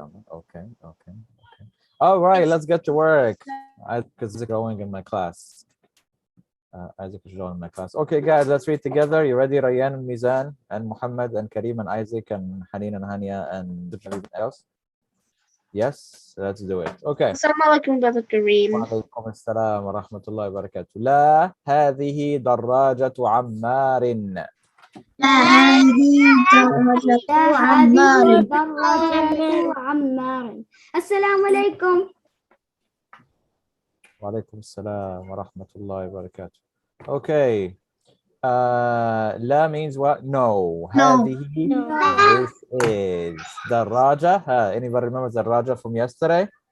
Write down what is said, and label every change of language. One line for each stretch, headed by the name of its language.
English: Okay. All right, let's get to work. Isaac is going in my class. Isaac is joining my class. Okay, guys, let's read together. You ready, Rayyan and Mizan and Muhammad and Kareem and Isaac and Haneen and Hania and everyone else? Yes, let's do it. Okay. Assalamualaikum, Brother Kareem.
Arabic: وعليكم السلام ورحمة الله وبركاته. لا هذه دراجة عمار. لا هذه دراجة عمار. عمار. Assalamualaikum. وعليكم السلام ورحمة الله وبركاته.
English: Okay.
Arabic: لا
English: means what? No.
Arabic: هذه.
English: This is
Arabic: دراجة.
English: Anybody remember دراجة from yesterday?